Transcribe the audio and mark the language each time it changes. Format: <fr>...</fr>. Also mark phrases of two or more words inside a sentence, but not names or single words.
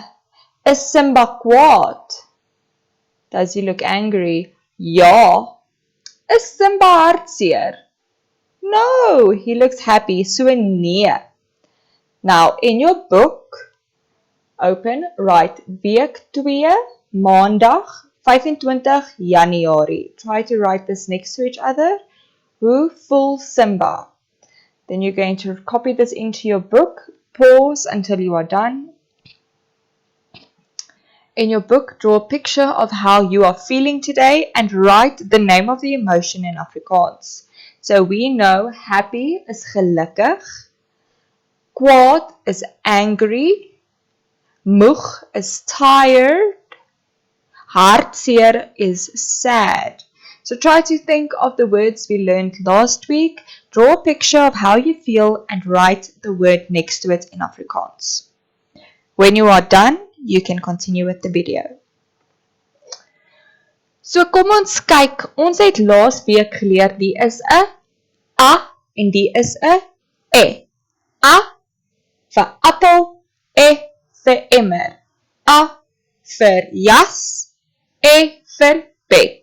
<af>Is Simba kwaad?</af> <en>Does he look angry?</en> <af>Ja. Is Simba hartseer?</af> <en>No, he looks happy, so nee. Now, in your book, open, write week 2, maandag, 25 Januarie. Try to write this next to each other.</en> <af>Hoe voel Simba?</af> <en>Then you're going to copy this into your book, pause until you are done. In your book, draw a picture of how you are feeling today and write the name of the emotion in Afrikaans. So we know happy is gelukkig, kwaad is angry, moeg is tired, hartseer is sad. So try to think of the words we learned last week, draw a picture of how you feel and write the word next to it in Afrikaans. When you are done, you can continue with the video.</en> <af>So kom ons kyk, ons het laas week geleer die is 'n a en die is 'n e. A vir appel, e vir emmer. A vir jas, e vir bed.</af>